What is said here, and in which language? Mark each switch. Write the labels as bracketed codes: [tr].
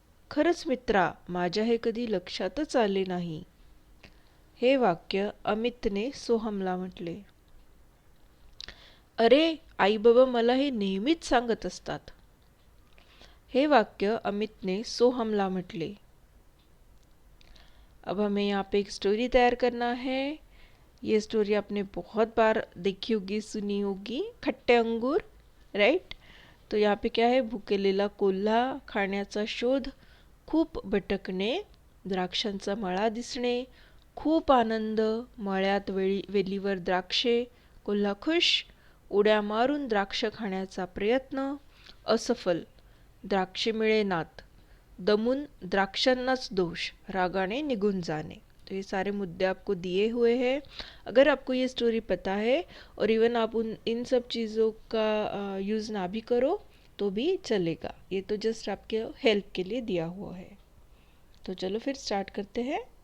[mr] खरंच मित्रा, माझ्या हे कधी लक्षातच आले नाही। हे वाक्य अमितने सोहमला म्हटले। अरे, आई बाबा मला हे नेहमीच सांगत असतात। हे वाक्य अमितने सोहमला म्हटले। [hi] अब हमें यहाँ पे एक स्टोरी तैयार करना है। ये स्टोरी आपने बहुत बार देखी होगी, सुनी होगी, खट्टे अंगूर, राइट? तो यहाँ पे क्या है, [mr] भुकेलेला कोल्हा, खाण्याचा शोध, खूप भटकणे, द्राक्षांचा मळा दिसणे, खूप आनंद, मळ्यात वेलीवर द्राक्षे, कोल्हा खुश, उड्या मारून द्राक्ष खाण्याचा प्रयत्न, असफल, द्राक्षे मिळेनात, दमून द्राक्षांनाच दोष, रागाने निगुन जाने। [hi] तो ये सारे मुद्दे आपको दिए हुए हैं। अगर आपको ये स्टोरी पता है और इवन आप इन सब चीज़ों का यूज़ ना भी करो तो भी चलेगा। ये तो जस्ट आपके हेल्प के लिए दिया हुआ है। तो चलो फिर स्टार्ट करते हैं।